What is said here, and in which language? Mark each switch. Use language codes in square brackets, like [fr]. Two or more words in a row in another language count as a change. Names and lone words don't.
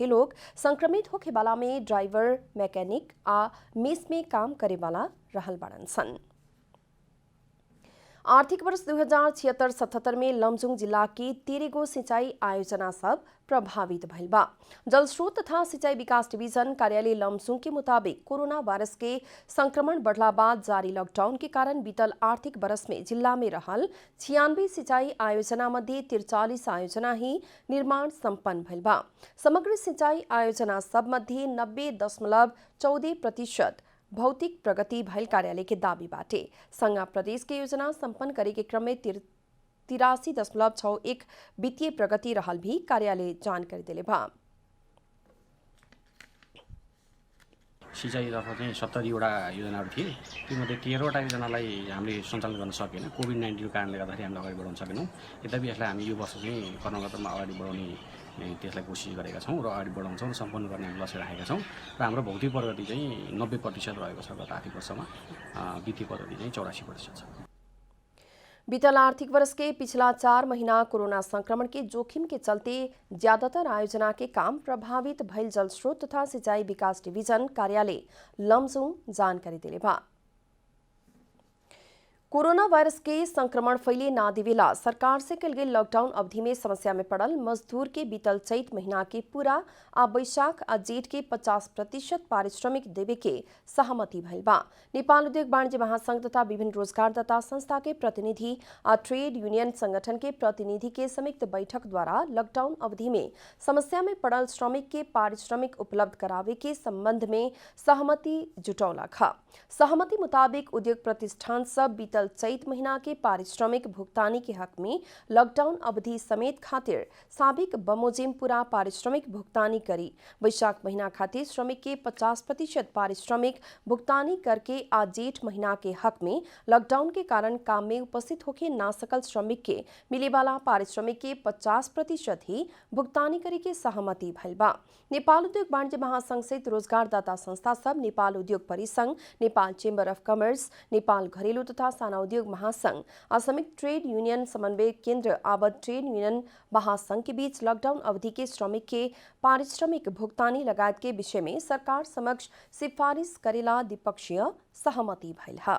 [bho] लोग संक्रमित होखे वाला में ड्राइवर, मैकेनिक आ मेस में काम करे वाला रहल बाड़न सन। आर्थिक वर्ष 2076-77 में लमजुङ जिला की 13 गो सिंचाई आयोजना सब प्रभावित भइल बा। जल स्रोत तथा सिंचाई विकास डिवीजन कार्यालय लमजुङ के मुताबिक कोरोना वायरस के संक्रमण बढ़ला बाद जारी लॉकडाउन के कारण बीतल आर्थिक वर्ष में जिला में रहल 96 सिंचाई आयोजना मध्ये 43 आयोजना ही निर्माण संपन्न भइल बा। समग्र सिंचाई आयोजना सब मध्ये 90.14% भौतिक प्रगति भइल कार्यालय के दावी बाटे। संघ प्रदेश के योजना संपन्न करे के क्रम में 83.61 वित्तीय प्रगति रहल भी कार्यालय जानकारी दिले बा। [ne] सिंचाईतर्फ चाहिँ 70वटा योजनाहरू थिए। तीमध्ये 13वटा योजनालाई हामीले सञ्चालन गर्न सकेन। कोभिड-19 को कारणले गर्दाखेरि हामीले अगाडि बढाउन सकेनौँ। यद्यपि यसलाई हामी यो वर्ष चाहिँ कर्मगतमा अगाडि बढाउने त्यसलाई कोसिस गरेका छौँ र अगाडि बढाउँछौँ र सम्पन्न गर्ने हामी लक्ष्य राखेका छौँ र हाम्रो भौतिक प्रगति चाहिँ 90% रहेको छ गत आर्थिक वर्षमा। वित्तीय प्रगति चाहिँ 84% छ। [bho] बीतल आर्थिक वर्ष के पिछला 4 महीना कोरोना संक्रमण के जोखिम के चलते ज्यादातर आयोजना के काम प्रभावित भइल जल स्रोत तथा सिंचाई विकास डिवीजन कार्यालय लमजुङ जानकारी दिले बा। कोरोना वायरस के संक्रमण फैले ना देवेला सरकार से कल गई लॉकडाउन अवधि में समस्या में पड़ल मजदूर के बीतल चैत महीना के पूरा आ बैशाख आ जेठ के 50% पारिश्रमिक देवे के सहमति भइल बा। नेपाल उद्योग वाणिज्य महासंघ तथा विभिन्न रोजगारदाता संस्था के प्रतिनिधि आ ट्रेड यूनियन संगठन के प्रतिनिधि के संयुक्त बैठक द्वारा लॉकडाउन अवधि में समस्या में पड़ल श्रमिक के पारिश्रमिक उपलब्ध करावे के संबंध में सहमति जुटौलक। सहमति मुताबिक उद्योग प्रतिष्ठान सब बीतल चैत महीना के पारिश्रमिक भुगतानी के हक में लॉकडाउन अवधि समेत खातिर साबिक बमोजिम पूरा पारिश्रमिक भुगतानी करी। वैशाख महीना खातिर श्रमिक के 50% पारिश्रमिक भुगतानी करके आज जेठ महीना के हक में लॉकडाउन के कारण काम में उपस्थित होके ना सकल श्रमिक के मिले वाला पारिश्रमिक के 50% ही भुगतानी करे के सहमति भइल बा। नेपाल उद्योग वाणिज्य महासंघ सहित रोजगारदाता संस्था सब, नेपाल उद्योग परिसंघ, नेपाल चेम्बर अफ कमर्स, नेपाल घरेलु तथा साना उद्योग महासंघ, असमिक ट्रेड यूनियन समन्वय केन्द्र आबद्ध ट्रेड यूनियन महासंघ के बीच लॉकडाउन अवधि के श्रमिक के पारिश्रमिक भुगतानी लगायत के विषय में सरकार समक्ष सिफारिश करेला द्विपक्षीय सहमति भइल है।